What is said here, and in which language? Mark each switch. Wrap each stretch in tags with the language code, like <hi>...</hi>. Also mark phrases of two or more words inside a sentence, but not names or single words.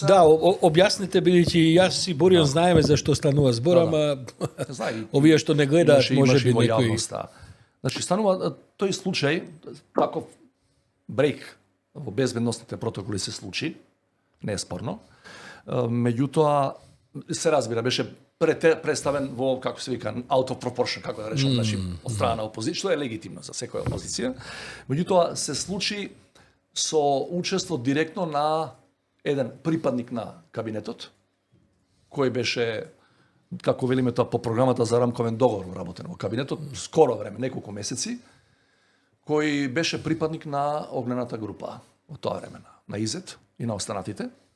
<mk>Да, објасните, бидејќи јас и Боријан знаеме за што станува збор, ама овие што не гледаат може би некои. Значи станува тој случај, таков брейк во безбедносните протоколи се случи, не е спорно. Меѓутоа се разбира, беше представен во, како се вика,</mk> <en>out of proportion,</en> <mk>како да речем, значи од страна на опозиција, што е легитимно за секоја опозиција. Меѓутоа се случи со учество директно на еден припадник на кабинетот, кој беше, како велиме тоа, по програмата за рамковен договор работен во кабинетот, скоро време, неколку месеци, кој беше припадник на огнената група во тоа време, на ИЗЕТ и на останатите.</mk>